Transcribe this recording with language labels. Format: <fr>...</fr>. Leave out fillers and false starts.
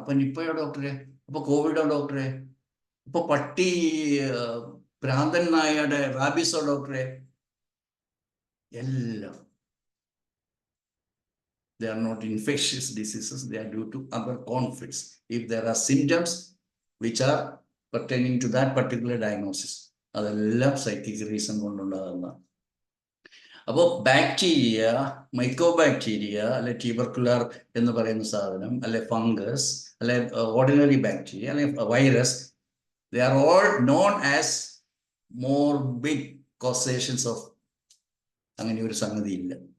<ml>അപ്പൊ നിപ്പയോ ഡോക്ടറെ, അപ്പൊ കോവിഡോ ഡോക്ടറെ, അപ്പൊ പട്ടി ഭ്രാന്തൻ നായയുടെ റാബിസോ ഡോക്ടറെ, എല്ലാം</ml> <en>they are not infectious diseases, they are due to other conflicts. If there are symptoms which are pertaining to that particular diagnosis,</en> <ml>അതെല്ലാം സൈക്കിക് റീസൺ കൊണ്ടുണ്ടാകുന്ന. അപ്പോൾ ബാക്ടീരിയ, മൈക്രോബാക്ടീരിയ, അല്ലെ ട്യൂബർക്കുലർ എന്ന് പറയുന്ന സാധനം, അല്ലെ ഫംഗസ്, അല്ലെ ഓർഡിനറി ബാക്ടീരിയ, അല്ലെ virus,</ml> <en>They are all known as morbid causations of.</en> <ml>അങ്ങനെ ഒരു സംഗതി ഇല്ല.</ml>